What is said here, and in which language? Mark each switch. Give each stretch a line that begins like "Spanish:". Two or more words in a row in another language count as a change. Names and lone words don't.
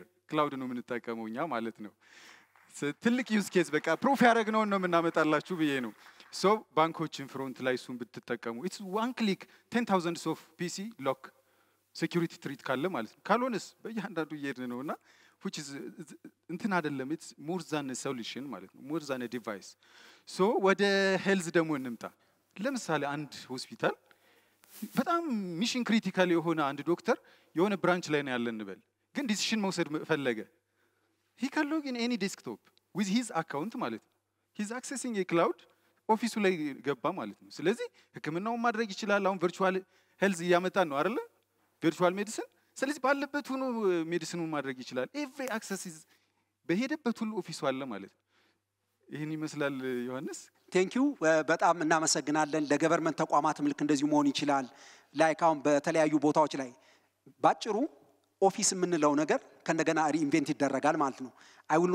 Amharic: ክላውድ ነው የምንጠቀመው እኛ ማለት ነው። ትልቅ
English: use case
Amharic: በቃ ፕሩፍ ያደረግነውን ነው የምናመጣላችሁ ብዬ ነው። ሶ ባንኮችን ፍሮንት ላይ እሱን ብትጠቀሙ
English: it's one click
Amharic: 10,000
English: of PC lock security threat
Amharic: ካለ ማለት ነው። ካልሆነስ በእያንዳንዱ እየሄድን ነውና
English: which is
Amharic: እንትን አይደለም
English: it's more than a
Amharic: solution ማለት ነው
English: more than a device።
Amharic: ሶ ወደ ሄልዝ ደግሞ እንምጣ። ለምሳሌ አንድ ሆስፒታል በጣም
English: mission critical
Amharic: የሆነ አንድ ዶክተር የሆነ ብራንች ላይ ነው ያለን እንበል፣ ግን ዲሲሽን መውሰድ ፈለገ።
English: he can log in any desktop with his account
Amharic: ማለት ነው።
English: he's accessing a cloud
Amharic: ኦፊሱ ላይ ገባ ማለት ነው። ስለዚህ ህክምናውን ማድረግ ይችላል። አሁን
English: virtual health
Amharic: እያመጣን ነው አይደለ?
English: virtual medicine።
Amharic: ስለዚህ ባለበት ሆኖ ሜዲሲኑን ማድረግ ይችላል።
English: every access is
Amharic: በሄደበት ሁሉ ኦፊሱ አለ ማለት ነው። ይሄን ይመስላል ዮሐንስ።
English: thank you
Amharic: በጣም እናመሰግናለን። ለገቨርንመንት ተቋማትም ልክ እንደዚሁ መሆን ይችላል። ላይክ አሁን በተለያዩ ቦታዎች ላይ ባጭሩ ኦፊስ የምንለው ነገር ከእንደገና ሪኢንቨንት ይደረጋል ማለት ነው።
English: I will